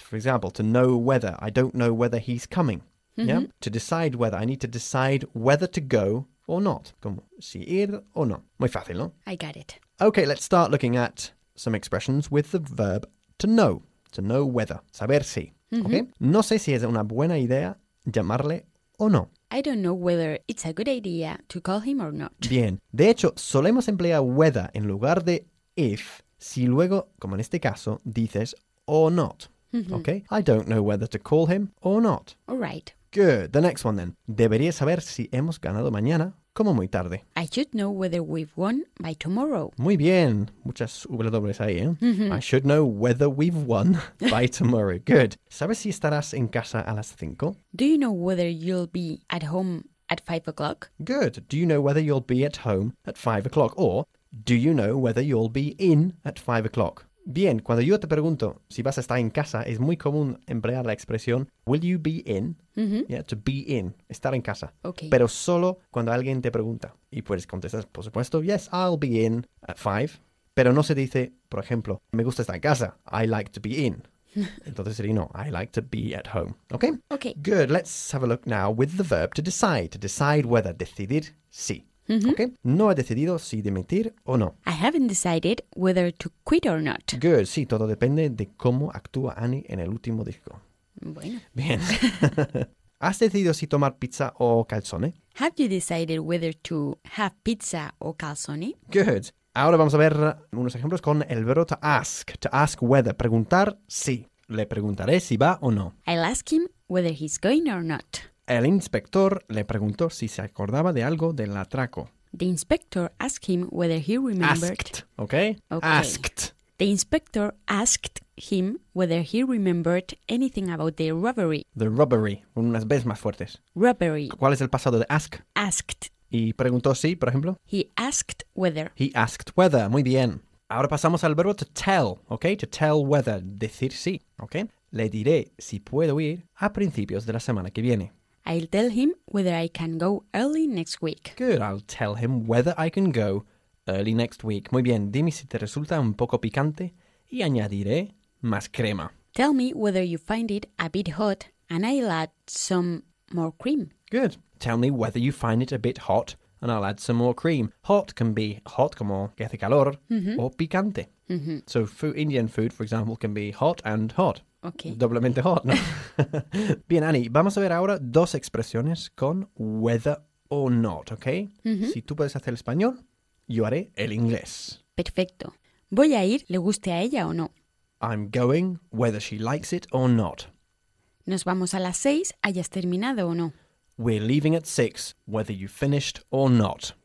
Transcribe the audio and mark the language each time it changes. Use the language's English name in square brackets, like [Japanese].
[English] For example, to know weather. I don't know whether he's coming. Yeah? To decide whether. I need to decide whether to go or not. [Spanish] Como si ir o no. Muy fácil, ¿no? [English] I got it. Okay, let's start looking at some expressions with the verb to know. To know whether. [Spanish] Saber si. [English] Okay? [Spanish] No sé si es una buena idea llamarle o no. [English] I don't know whether it's a good idea to call him or not. [Spanish] Bien. De hecho, solemos emplear whether en lugar de if, si luego, como en este caso, dices or not. Okay? [English] I don't know whether to call him or not. All right. Good. The next one then. [Spanish] Debería saber si hemos ganado mañana, como muy tarde. [English] I should know whether we've won by tomorrow. [Spanish] Muy bien. Muchas W's ahí, ¿eh? [English] I should know whether we've won by tomorrow. [Spanish] Good. ¿Sabes si estarás en casa a las 5? [English] Do you know whether you'll be at home at 5 o'clock? Good. Do you know whether you'll be at home at 5 o'clock? Or, do you know whether you'll be in at 5 o'clock? [Spanish] Bien, cuando yo te pregunto si vas a estar en casa, es muy común emplear la expresión [English] will you be in? Yeah, to be in, [Spanish] estar en casa. [English] Okay. [Spanish] Pero solo cuando alguien te pregunta. Y puedes contestar, por supuesto, [English] yes, I'll be in at 5. [Spanish] Pero no se dice, por ejemplo, me gusta estar en casa, [English] I like to be in. [Spanish] Entonces sería no, [English] I like to be at home. Okay? Okay. Good, let's have a look now with the verb to decide. To decide whether, [Spanish] decidir, sí. Okay. No he decidido si dimitir o no. [English] I haven't decided whether to quit or not. Good. [Spanish] Sí, todo depende de cómo actúa Annie en el último disco. Bueno. Bien. ¿Has decidido si tomar pizza o calzone? [English] Have you decided whether to have pizza or calzone? Good. [Spanish] Ahora vamos a ver unos ejemplos con el verbo to ask. [English] To ask whether. [Spanish] Preguntar si. Le preguntaré si va o no. [English] I'll ask him whether he's going or not. El inspector le preguntó si se acordaba de algo del atraco. The inspector asked him whether he remembered... Asked, okay? Okay. Asked. The inspector asked him whether he remembered anything about the robbery. The robbery. [Spanish] Unas veces más fuertes. [English] Robbery. [Spanish] ¿Cuál es el pasado de ask? [English] Asked. [Spanish] ¿Y preguntó si, por ejemplo? [English] He asked whether. He asked whether. [Spanish] Muy bien. [English] Ahora pasamos al verbo to tell, okay? To tell whether. [Spanish] Decir sí, okay? Le diré si puedo ir a principios de la semana que viene. [English] I'll tell him whether I can go early next week. Good, I'll tell him whether I can go early next week. [Spanish] Muy bien, dime si te resulta un poco picante y añadiré más crema. [English] Tell me whether you find it a bit hot and I'll add some more cream. Good, tell me whether you find it a bit hot and I'll add some more cream. Hot can be hot, [Spanish] como que hace calor, [English] or picante. So Indian food, for example, can be hot and hot. Okay. [Spanish] Doblemente hot, ¿no? Bien, Annie, vamos a ver ahora dos expresiones con whether or not, ¿ok? Si tú puedes hacer el español, yo haré el inglés. Perfecto. Voy a ir, le guste a ella o no. [English] I'm going, whether she likes it or not. [Spanish] Nos vamos a las 6, hayas terminado o no. [English] We're leaving at 6, whether you finished or not.